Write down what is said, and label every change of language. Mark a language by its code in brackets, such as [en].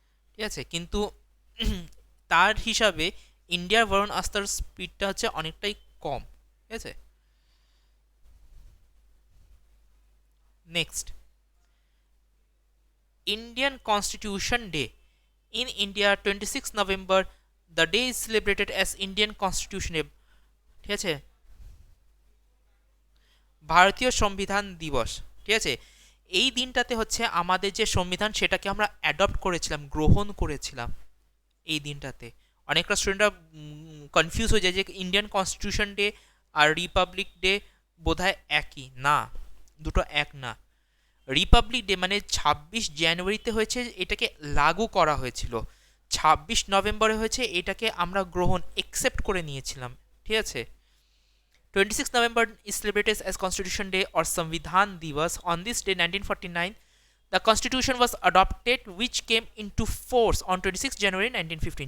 [bn] ঠিক আছে, কিন্তু তার হিসাবে ইন্ডিয়ার বরুণ অস্ত্রের স্পিডটা হচ্ছে অনেকটাই কম। ঠিক আছে, next, Indian Constitution Day. [en] In India, 26 November, the day is celebrated as Indian Constitution Day. [bn] ঠিক আছে, ভারতীয় সংবিধান দিবস। ঠিক আছে, এই দিনটাতে হচ্ছে আমাদের যে সংবিধান সেটাকে আমরা অ্যাডপ্ট করেছিলাম, গ্রহণ করেছিলাম এই দিনটাতে। অনেকটা স্টুডেন্টরা কনফিউজ হয়ে যায় যে ইন্ডিয়ান কনস্টিটিউশন ডে আর রিপাবলিক ডে বোধহয় একই, না, দুটো এক না। রিপাবলিক ডে মানে 26 জানুয়ারিতে হয়েছে, এটাকে লাগু করা হয়েছিল। 26 নভেম্বরে হয়েছে, এটাকে আমরা গ্রহণ একসেপ্ট করে নিয়েছিলাম। [en] ঠিক আছে, 26 November is celebrated as Constitution Day or Samvidhan Divas. On this day, 1949, the Constitution was adopted, which came into force on 26 January 1915.